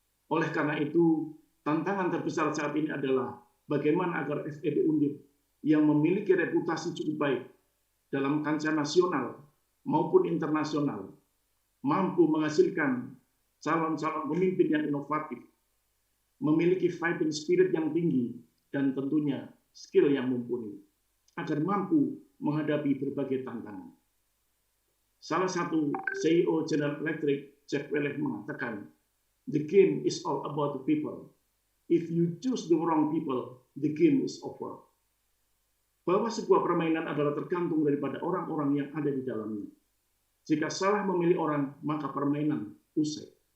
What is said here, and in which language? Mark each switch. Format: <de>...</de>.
<id>Oleh karena itu, tantangan terbesar saat ini adalah bagaimana agar FEB Undip yang memiliki reputasi cukup baik dalam kancah nasional maupun internasional mampu menghasilkan calon-calon pemimpin yang inovatif, memiliki fighting spirit yang tinggi, dan tentunya skill yang mumpuni, agar mampu menghadapi berbagai tantangan. Salah satu CEO General Electric, Jeff Welch, mengatakan,</id> <en>"The game is all about the people. If you choose the wrong people, the game is over."</en> <id>Bahwa sebuah permainan adalah tergantung daripada orang-orang yang ada di dalamnya. Jika salah memilih orang, maka permainan usai.</id>